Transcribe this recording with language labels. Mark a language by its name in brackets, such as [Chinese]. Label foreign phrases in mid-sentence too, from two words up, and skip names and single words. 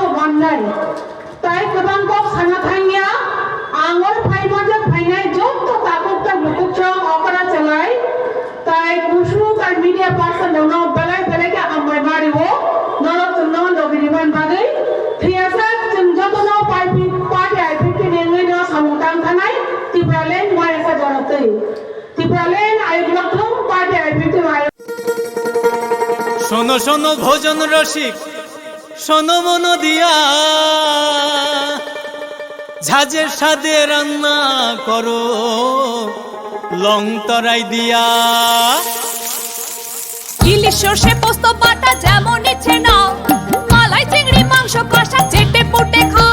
[Kok Borok] बाननाय ताइ गोबां कक साना थांया आंगर फाइमाजों फाइनाय जत ताकुक लुकुकजों अकरा चलाय ताइ कुसु ताइ [English] media person [Kok Borok] दङ बेलाय बेलायके हामबाय मारिवो नरक जोंनो लगिरिबान बागै थैयासा जों जतनो पार्टी IPFT नेङै न सामुतां थानाय तिब्रालेन मायासा जरतै तिब्रालेन आयुलथम पार्टी IPFT आय [Bangla] শোনো শোনো ভোজন রসিক শোনো মন দিয়া ঝাঁঝের স্বাদে রান্না করো লং তরাই দিয়া। ইলিশ সর্ষে পোস্ত বাটা যেমন ইচ্ছে নাও, মালাই চিংড়ি মাংস কষা চেটে পুটে খাও,